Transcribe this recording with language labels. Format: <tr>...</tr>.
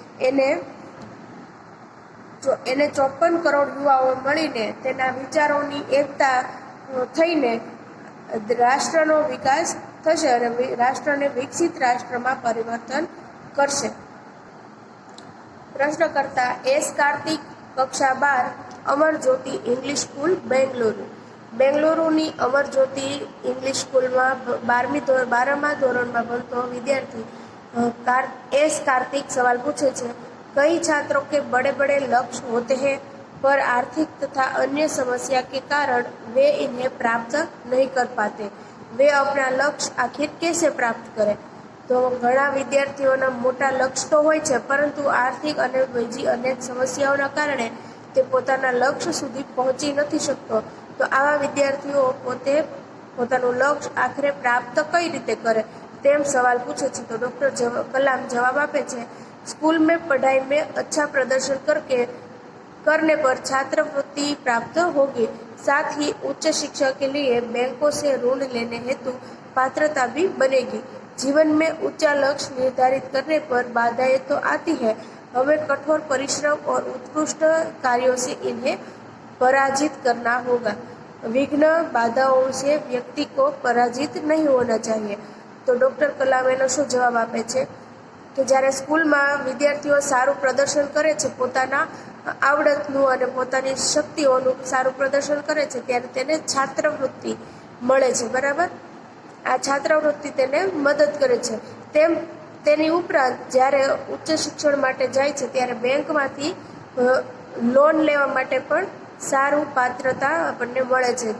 <gu>એને 54 કરોડ યુવાઓ મળીને તેના વિચારોની એકતા થઈને રાષ્ટ્રનો વિકાસ થશે અને રાષ્ટ્રને વિકસિત રાષ્ટ્રમાં પરિવર્તન કરશે. પ્રશ્નકર્તા એસ કાર્તિક, કક્ષા 12, અમરજ્યોતિ ઇંગ્લિશ સ્કૂલ, બેંગલુરુ. બેંગલુરુની અમરજ્યોતિ ઇંગ્લિશ સ્કૂલમાં 12મા ધોરણમાં ભણતો વિદ્યાર્થી</gu> <hi>एस कार्तिक सवाल पूछे छे, कई छात्रों के बड़े बड़े लक्ष्य होते हैं पर आर्थिक तथा अन्य समस्या के कारण वे इन्हें प्राप्त नहीं कर पाते. वे अपना लक्ष्य आखिर कैसे प्राप्त करें?</hi> <gu>तो घણા વિદ્યાર્થીઓના મોટા લક્ષ્ય તો હોય છે, પરંતુ આર્થિક અને બીજી અનેક સમસ્યાઓના કારણે તે પોતાના લક્ષ્ય સુધી પહોંચી નથી શકતો. તો આવા વિદ્યાર્થીઓ પોતે પોતાનું લક્ષ્ય આખરે પ્રાપ્ત કઈ રીતે કરે તેમ સવાલ પૂછે છે. તો ડૉક્ટર કલામ જવાબ આપે છે,</gu> <hi>स्कूल में पढ़ाई में अच्छा प्रदर्शन करने पर छात्रवृत्ति प्राप्त होगी. साथ ही उच्च शिक्षा के लिए बैंकों से ऋण लेने हेतु पात्रता भी बनेगी. जीवन में ऊंचा लक्ष्य निर्धारित करने पर बाधाएं तो आती है, हमें कठोर परिश्रम और उत्कृष्ट कार्यों से इन्हें पराजित करना होगा. विघ्न बाधाओं से व्यक्ति को पराजित नहीं होना चाहिए.</hi> <gu>तो डॉक्टर कलाम એનો શું જવાબ આપે છે કે જ્યારે સ્કૂલમાં વિદ્યાર્થીઓ સારું પ્રદર્શન કરે છે, પોતાના આવડતનું અને પોતાની શક્તિઓનું સારું પ્રદર્શન કરે છે, ત્યારે તેને છાત્રવૃત્તિ મળે છે, બરાબર. આ છાત્રવૃત્તિ તેને મદદ કરે છે. તેની ઉપરાંત જ્યારે ઉચ્ચ શિક્ષણ માટે જાય છે ત્યારે બેંકમાંથી લોન લેવા માટે પણ સારું પાત્રતા આપણને મળે છે.</gu>